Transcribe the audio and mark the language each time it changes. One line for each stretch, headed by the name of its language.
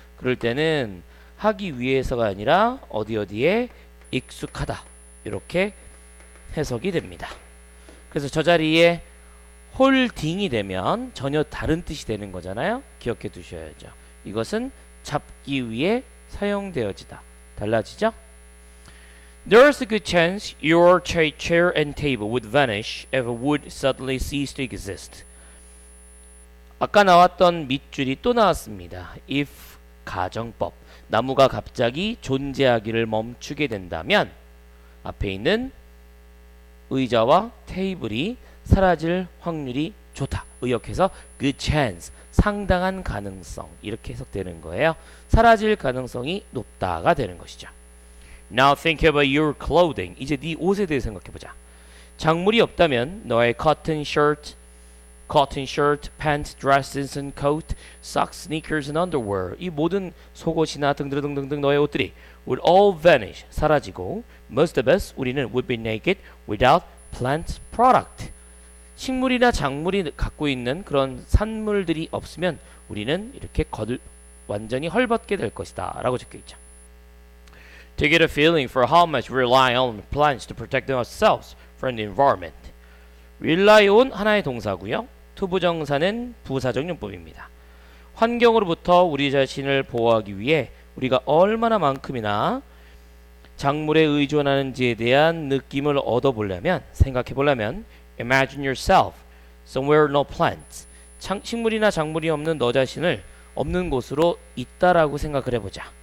Korean: 그럴 때는 하기 위해서가 아니라 어디에 익숙하다 이렇게 해석이 됩니다. 그래서 저 자리에 홀딩이 되면 전혀 다른 뜻이 되는 거잖아요. 기억해 두셔야죠. 이것은 잡기 위해 사용되어지다. 달라지죠?
English: There's a good chance your chair and table would vanish if it would suddenly cease to exist.
Korean: 아까 나왔던 밑줄이 또 나왔습니다. If 가정법. 나무가 갑자기 존재하기를 멈추게 된다면 앞에 있는 의자와 테이블이 사라질 확률이 좋다. 의역해서 good chance. 상당한 가능성. 이렇게 해석되는 거예요. 사라질 가능성이 높다가 되는 것이죠.
English: Now think about your clothing.
Korean: 이제 네 옷에 대해 생각해보자. 작물이 없다면 너의
English: cotton shirt, pants, dresses and coat, socks, sneakers and underwear
Korean: 이 모든 속옷이나 등등등등 너의 옷들이
English: would all vanish
Korean: 사라지고
English: most of us
Korean: 우리는
English: would be naked without plant product
Korean: 식물이나 작물이 갖고 있는 그런 산물들이 없으면 우리는 이렇게 완전히 헐벗게 될 것이다 라고 적혀있죠.
English: To get a feeling for how much we rely on plants to protect ourselves from the environment.
Korean: rely on 하나의 동사고요. 투부정사는 부사적 용법입니다. 환경으로부터 우리 자신을 보호하기 위해 우리가 얼마나 만큼이나 작물에 의존하는지에 대한 느낌을 얻어보려면 생각해보려면
English: imagine yourself somewhere no plants
Korean: 식물이나 작물이 없는 너 자신을 없는 곳으로 있다라고 생각을 해보자.